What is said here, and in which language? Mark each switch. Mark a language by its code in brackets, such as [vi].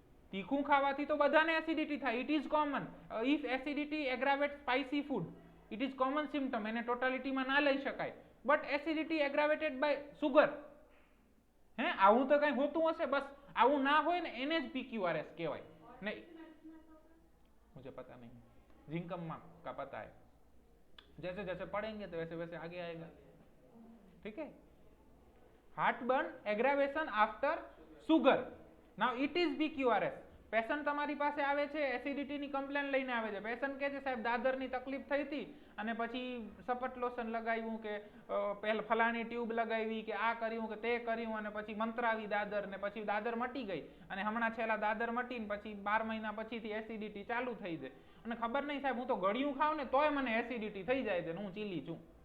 [gu] તીખું ખાવાથી તો બધાને એસિડિટી થાય. [en] It is common. If acidity aggravate spicy food, it is common symptom. [gu] એને ટોટાલિટીમાં ના લઈ શકાય. [en] But acidity aggravated by sugar. [gu] હે, આવું તો કઈ હોતું હશે? બસ આવું ના હોય ને એને જ PQRS કહેવાય. [hi] નહીં, मुझे पता नहीं. जिंकम का पता है. जैसे जैसे पढ़ेंगे तो वैसे वैसे आगे आएगा. ठीक है. [en] Heartburn aggravation after sugar. Now it is PQRS. [gu] Patient તમારી પાસે આવે છે, એસિડિટીની કમ્પ્લેન લઈને આવે છે. પેશન્ટ કહે છે સાહેબ દાદરની તકલીફ થઈ હતી અને પછી સપટ લોશન લગાવ્યું કે પહેલા ફલાણી ટ્યુબ લગાવી કે આ કર્યું કે તે કર્યું અને પછી મંત્રાવી દાદર ને પછી દાદર મટી ગઈ અને હમણાં છેલ્લા દાદર મટીને પછી 12 મહિના પછીથી એસિડિટી ચાલુ થઈ જાય અને ખબર નહીં સાહેબ હું તો ગળ્યું ખાઉં ને તોય મને એસિડિટી થઈ જાય છે, હું ચીલી છું.